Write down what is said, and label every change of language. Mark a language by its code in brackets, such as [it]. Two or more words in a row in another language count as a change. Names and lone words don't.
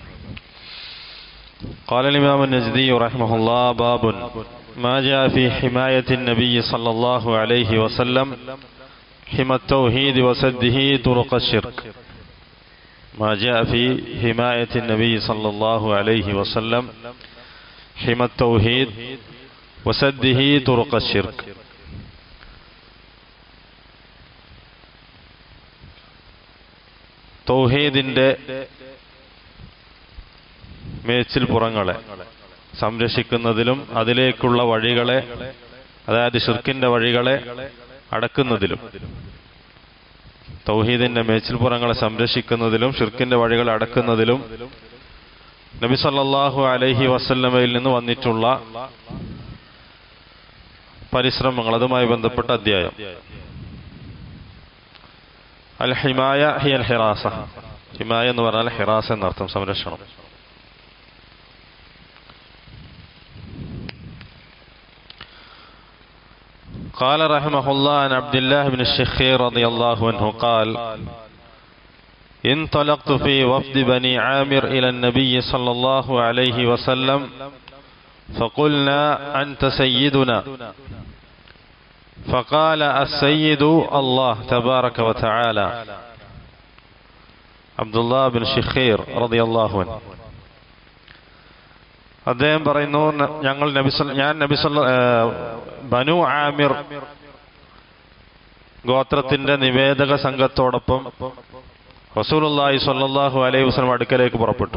[ar] قال الإمام النجدي رحمه الله: باب ما جاء في حماية النبي صلى الله عليه وسلم حمى التوحيد وسده طرق الشرك. ما جاء في حماية النبي صلى الله عليه وسلم حمى التوحيد وسده طرق الشرك. [ml] തൗഹീദിന്റെ മേച്ചിൽ പുറങ്ങളെ സംരക്ഷിക്കുന്നതിലും അതിലേക്കുള്ള വഴികളെ, അതായത് ശിർക്കിന്റെ വഴികളെ അടക്കുന്നതിലും, തൗഹീദിന്റെ മേച്ചിൽ പുറങ്ങളെ സംരക്ഷിക്കുന്നതിലും ശിർക്കിന്റെ വഴികളെ അടക്കുന്നതിലും നബി [ar] صلى الله عليه وسلمയിൽ [ml] നിന്ന് വന്നിട്ടുള്ള പരിശ്രമങ്ങൾ, അതുമായി ബന്ധപ്പെട്ട അധ്യായം. [ar] الحماية هي الحراسة. [ml] ഹിമായ എന്ന് പറഞ്ഞാൽ ഹിറാസ എന്നർത്ഥം, സംരക്ഷണം. [ar] قال رحمه الله عن عبد الله بن الشخير رضي الله عنه قال: انطلقت في وفد بني عامر إلى النبي صلى الله عليه وسلم فقلنا: أنت سيدنا. فقال: السيد الله تبارك وتعالى. [ml] അബ്ദുല്ലാഹ് ബിൻ ഷിഖീർ [ar] رضي الله عنه [ml] അദ്ദേഹം പറയുന്നു, ഞാൻ ബനു ആമിർ ഗോത്രത്തിന്റെ നിവേദക സംഘത്തോടൊപ്പം റസൂലുള്ളാഹി [ar] صلى الله عليه وسلم [ml] അടുക്കലേക്ക് പുറപ്പെട്ടു.